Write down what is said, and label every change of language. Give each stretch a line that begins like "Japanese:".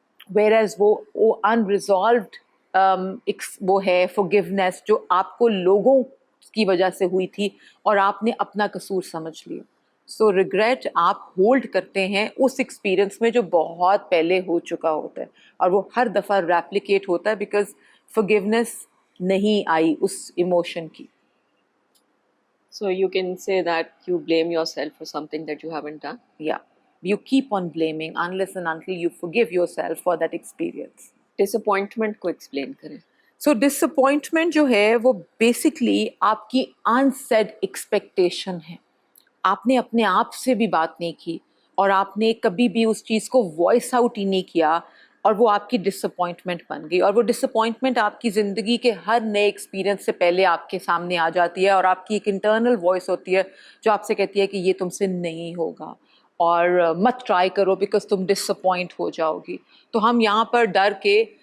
Urdu: whereas وہ unresolved وہ ہے forgiveness جو آپ کو لوگوں کی وجہ سے ہوئی تھی اور آپ نے اپنا قصور سمجھ لیا. سو ریگریٹ آپ ہولڈ کرتے ہیں اس ایکسپیرئنس میں جو بہت پہلے ہو چکا ہوتا ہے، اور وہ ہر دفعہ ریپلیکیٹ ہوتا ہے بیکاز forgiveness نہیں آئی اس ایموشن کی.
English: So you can say that you blame yourself for something that you haven't done. Yeah, you keep on blaming unless and until you forgive yourself for that experience.
Urdu: Disappointment کو explain کریں. سو disappointment جو ہے وہ basically آپ کی انسیڈ expectation ہے. آپ نے اپنے آپ سے بھی بات نہیں کی، اور آپ نے کبھی بھی اس چیز کو وائس آؤٹ ہی نہیں کیا، اور وہ آپ کی ڈسپوائنٹمنٹ بن گئی. اور وہ ڈسپوائنٹمنٹ آپ کی زندگی کے ہر نئے ایکسپیرئنس سے پہلے آپ کے سامنے آ جاتی ہے، اور آپ کی ایک انٹرنل وائس ہوتی ہے جو آپ سے کہتی ہے کہ یہ تم سے نہیں ہوگا، اور مت ٹرائی کرو بیکاز تم ڈس اپوائنٹ ہو جاؤ گی. تو ہم یہاں پر ڈر کے